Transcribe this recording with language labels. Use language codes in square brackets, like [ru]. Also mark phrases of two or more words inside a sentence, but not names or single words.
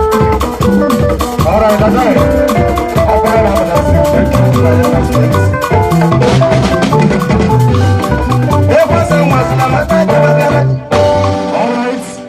[en] All right, all right. [ig] Ọ gbara ya, ọ gbara ya. Ekwesị nwa sị na mata ebe ọ gara. [en] All right.